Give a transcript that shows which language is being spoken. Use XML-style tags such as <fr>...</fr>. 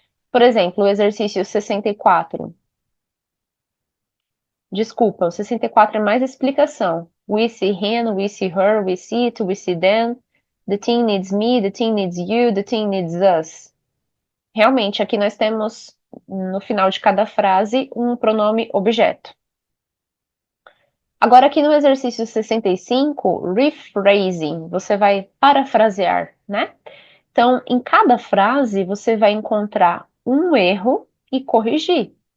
<pt>Por exemplo, o exercício 64. Desculpa, o 64 é mais explicação.</pt> <en>We see him, we see her, we see it, we see them. The team needs me, the team needs you, the team needs us.</en> <pt>Realmente, aqui nós temos, no final de cada frase, um pronome objeto. Agora, aqui no exercício 65, rephrasing, você vai parafrasear, né? Então, em cada frase, você vai encontrar um erro e corrigir.</pt>